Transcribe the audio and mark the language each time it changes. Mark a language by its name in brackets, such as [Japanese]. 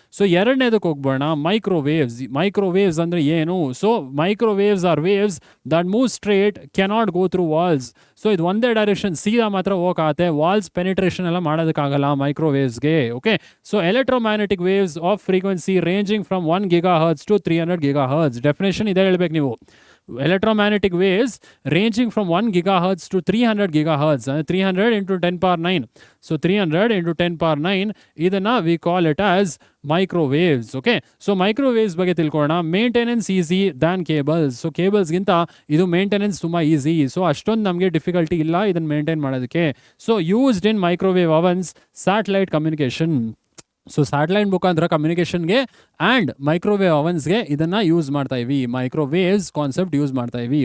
[Kannada] So ಎರಡನೇದಕ್ಕೆ ಹೋಗ್ಬೋಣ, microwaves. Microwaves ಅಂದರೆ ಏನು? [English] So microwaves are waves that move straight, cannot go through walls. [Kannada] So ಇದು ಒಂದೇ direction ಸೀದಾ ಮಾತ್ರ ಹೋಗತ್ತೆ, ವಾಲ್ಸ್ ಪೆನಿಟ್ರೇಷನ್ ಎಲ್ಲ ಮಾಡೋದಕ್ಕಾಗಲ್ಲ ಮೈಕ್ರೋವೇವ್ಸ್ಗೆ. [English] Okay, so electromagnetic waves of frequency ranging from 1 GHz to 300 GHz. [Kannada] Definition ಇದೆ ಹೇಳ್ಬೇಕು ನೀವು. [English] Electromagnetic waves ranging from 1 GHz to 300 GHz, 300 into 10 power 9. So 300 into 10 power 9, ಇದನ್ನ we call it as microwaves. [Kannada] Okay, so microwaves ಬಗ್ಗೆ ತಿಳ್ಕೊಳ್ಳೋಣ. [English] Maintenance easy than cables. [Kannada] So ಕೇಬಲ್ಸ್ಗಿಂತ ಇದು maintenance ತುಂಬ easy. So ಅಷ್ಟೊಂದು ನಮಗೆ ಡಿಫಿಕಲ್ಟಿ ಇಲ್ಲ ಇದನ್ನು ಮೇಂಟೈನ್ ಮಾಡೋದಕ್ಕೆ. [English] So used in microwave ovens, satellite communication. [Kannada] So satellite ಮುಖಾಂತರ ಕಮ್ಯುನಿಕೇಷನ್ಗೆ ಆ್ಯಂಡ್ ಮೈಕ್ರೋವೇವ್ ಅವನ್ಸ್ಗೆ ಇದನ್ನು ಯೂಸ್ ಮಾಡ್ತಾ ಇವಿ, ಮೈಕ್ರೋವೇವ್ಸ್ ಕಾನ್ಸೆಪ್ಟ್ ಯೂಸ್ ಮಾಡ್ತಾ ಇವಿ.